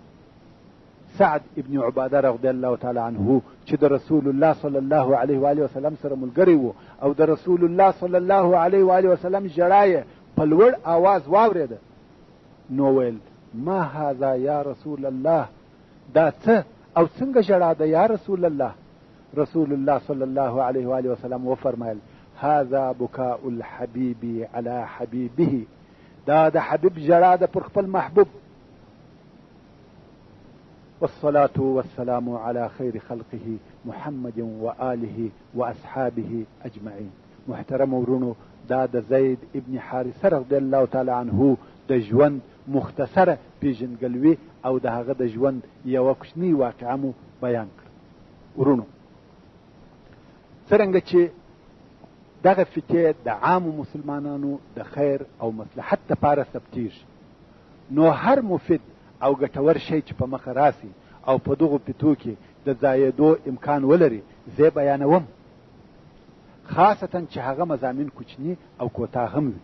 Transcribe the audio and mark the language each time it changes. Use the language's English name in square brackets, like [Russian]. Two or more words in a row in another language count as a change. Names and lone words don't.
[Pashto] سعد ابن عباده [Arabic] رضی الله تعالی عنه [Pashto] چې د رسول الله [Arabic] صلی الله علیه و آله وسلم [Pashto] سره ملګری و او د رسول الله [Arabic] صلی الله علیه و آله وسلم [Pashto] ژړا یې په لوړ آواز واورېده نو ویل [Arabic] ما هذا یا رسول الله، [Pashto] دا څه او څنګه ژړا ده یا رسول الله؟ رسول الله [Arabic] صلی الله علیه و آله وسلم [Pashto] وفرمایل [Arabic] هذا بکاء الحبیب علی حبیبه، [Pashto] دا د حبیب ژړا ده پر خپل محبوب. [Arabic] والصلاة والسلام على خير خلقه محمد وآله وأصحابه أجمعين. [Pashto] محترم ورونو، دا د زید ابن حارثه [Arabic] رضی الله تعالی عنه [Pashto] د ژوند مختصره پیژندګلوي او د هغه د ژوند یوه کوچنۍ واقعه مو بیان کړه. ورونو، څرنګه چې دغه فتې د عامو مسلمانانو د خیر او مصلحت لپاره ثبتېږي، نو هر مفید او ګټور شی چې په مخه راسي او په دغو فتو کې د ځایېدو امکان ولري زه بیانوم، خاصتا چې هغه مضامین کوچني او کوتاه هم وي.